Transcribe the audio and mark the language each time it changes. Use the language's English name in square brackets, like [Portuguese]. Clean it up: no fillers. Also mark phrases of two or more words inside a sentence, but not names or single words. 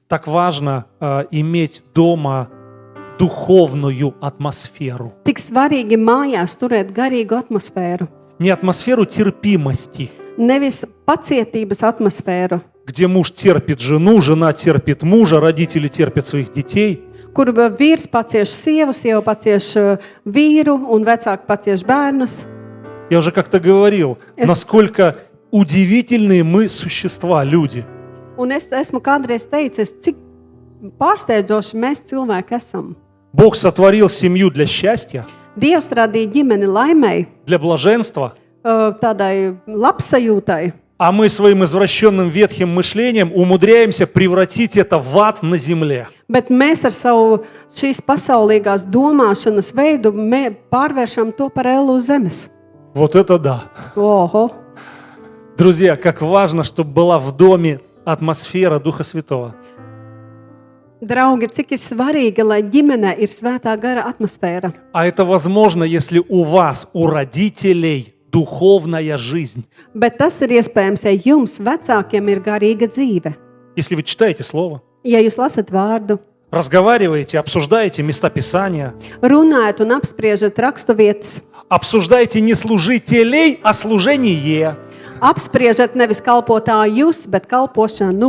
[Russian] Так важно иметь дома духовную атмосферу. [Latvian] Tik svarīgi mājās turēt garīgu atmosfēru, [Russian] Не атмосферу терпимости, [Latvian] nevis pacietības atmosfēru, [Russian] где муж терпит жену, жена терпит мужа, родители терпят своих детей. [Latvian] kur vīrs pacieš sievu, sieva pacieš vīru un vecāki pacieš bērnus. [Russian] Я уже как-то говорил, насколько удивительные мы существа, люди. [Latvian] Un es esmu kādreiz teicis, cik pārsteidzoši mēs cilvēki esam. [Russian] Бог сотворил семью для счастья, [Latvian] Dievs radīja ģimeni laimei, [Russian] для блаженства, [Latvian] tādai labsajūtai, [Russian] а мы своим извращенным ветхим мышлением умудряемся превратить это в ад на земле. [Latvian] bet mēs ar savu šīs pasaulīgās domāšanas veidu pārvēršam to par ellu uz zemes. [Russian] Вот это да. [Latvian] Oho! [Russian] Друзья, как важно, чтобы была в доме атмосфера Духа Святого. [Latvian] Draugi, cik ir svarīgi, lai ģimenē ir svētā gara atmosfēra. [Russian] А это возможно, если у вас, у родителей, духовная жизнь. [Latvian] Bet tas ir iespējams, ja jums vecākiem ir garīga dzīve. [Russian] Если вы читаете Слово, [Latvian] Ja jūs lasat vārdu, [Russian] разговариваете, обсуждаете места Писания, [Latvian] runājat un apspriežat raksturvietas, [Russian] обсуждаете не служителей, а служение. [Latvian] apspriežat nevis kalpotājus, bet kalpošanu.